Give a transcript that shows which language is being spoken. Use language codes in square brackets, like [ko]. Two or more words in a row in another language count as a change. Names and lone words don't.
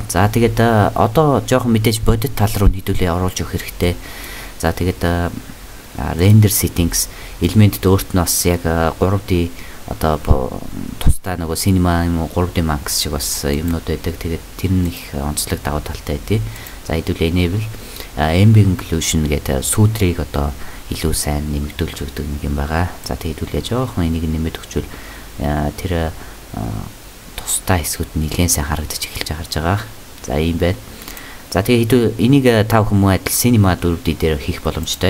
[mn] За тэгээд одоо жоохон мэдээж бодит тал руу хэдүүлээ оруулж өгөх хэрэгтэй. За тэгээд [en] render settings [mn] элементд өөрт нь бас яг 3D одоо тусдаа нөгөө cinema юм уу 3D max шиг бас юмнууд байдаг. Тэгээд тэр нь их онцлог давуу талтай байдیں۔ За хэдүүлээ [en] enable ambient occlusion [mn] гэдэг сүудрийг одоо илүү сайн нэмэгдүүлж өгдөг нэг юм байгаа. За тэгээд хэдүүлээ жоохон энийг нэмэд өгчвөл тэр тусдаа хэсгүүд нэлээд сайн харагдаж эхэлж байгаа. За ийм байна. За тэгээд энийг та бүхэн муу адил cinema 4D дээр хийх боломжтой.